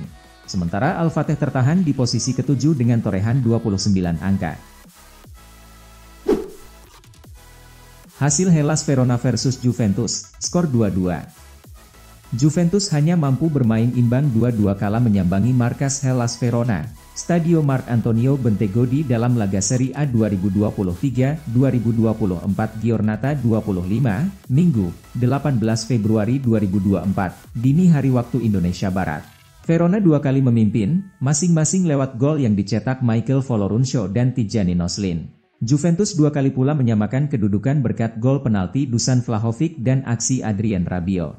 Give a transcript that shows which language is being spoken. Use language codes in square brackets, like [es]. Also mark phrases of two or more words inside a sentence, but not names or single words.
[id] Sementara Al Fateh tertahan di posisi ke-7 dengan torehan 29 angka. Hasil Hellas Verona versus Juventus, skor 2-2. Juventus hanya mampu bermain imbang 2-2 kala menyambangi markas Hellas Verona, Stadio Marc Antonio Bentegodi dalam laga Serie A 2023-2024 Giornata 25, Minggu, 18 Februari 2024, dini hari waktu Indonesia Barat. Verona dua kali memimpin, masing-masing lewat gol yang dicetak Michael Folorunsho dan Tijani Noslin. Juventus dua kali pula menyamakan kedudukan berkat gol penalti Dusan Vlahovic dan aksi Adrien Rabiot.